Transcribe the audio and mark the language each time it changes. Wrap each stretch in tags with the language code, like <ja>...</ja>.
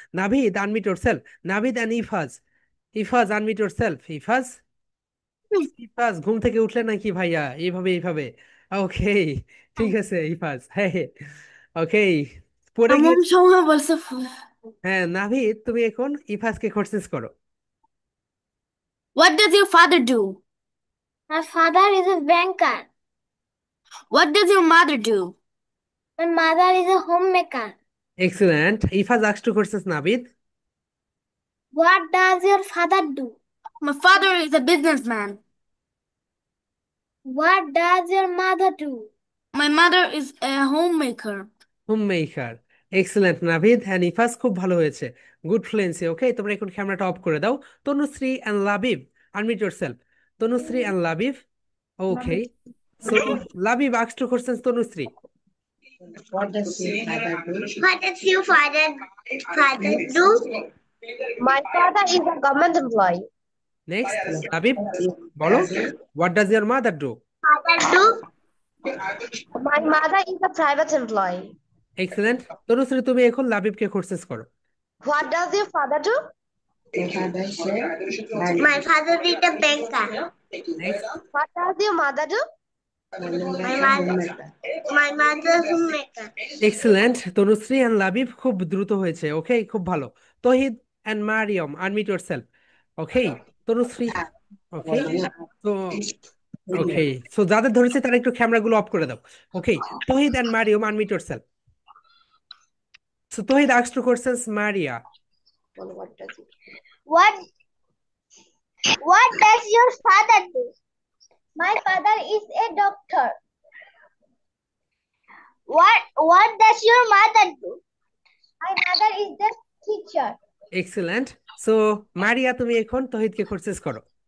<en>Navid, unmute yourself. Navid and Ifaz, Ifaz unmute yourself.</en> <bn>Ifaz, Ifaz ঘুম থেকে উঠলে নাকি ভাইয়া? এইভাবে এইভাবে। ওকে, ঠিক আছে ইফাজ। হ্যাঁ হ্যাঁ, ওকে। পড়ে গিয়ে, এমন সময় বলছে হ্যাঁ নাভিদ তুমি এখন ইফাজকে কোশ্চেন করো।</bn> <en>What does your father do? My father is a banker. What does your mother do? My mother is a homemaker. Excellent. Ifaz ask to question Navid. What does your father do? My father is a businessman. What does your mother do? My mother is a homemaker. Homemaker. Excellent Navid and Ifaz,</en> <bn>খুব ভালো হয়েছে,</bn> <en>Good fluency.</en> <bn>ওকে, তোমরা এখন ক্যামেরাটা of করে দাও। Tanushree and Labib,</bn> <en>Unmute yourself. Tanushree and Labib. Okay, so Labib ask two questions Tanushree. What does your father do? My father is a government employee. Next Labib, বলো what does your mother do? Father do? My mother is a private employee. Excellent.</en> <bn>Tanushree তুমি এখন লাবিবকে questions করো।</bn> <en>What does your father do? My father is a banker. Next. What does your mother do? My mother is a homemaker.</en> <bn>Excellent Tanushree and Labib, খুব দ্রুত হয়েছে। ওকে, খুব ভালো।</bn> <en>Tahid and Mariyam, unmute yourself. Okay, Tanushree.</en> <bn>ওকে, তো ওকে, so যাদের ধরেছে তারা একটু ক্যামেরাগুলো অফ করে দাও।</bn> <en>Okay, Tahid and Mariyam, unmute yourself. So Tahid asked two questions Maria. What What does your father do? My father is a doctor. What does your mother do? My mother is the teacher. Excellent.</en> <bn>So মারিয়া তুমি এখন তহিদকে questions করো।</bn>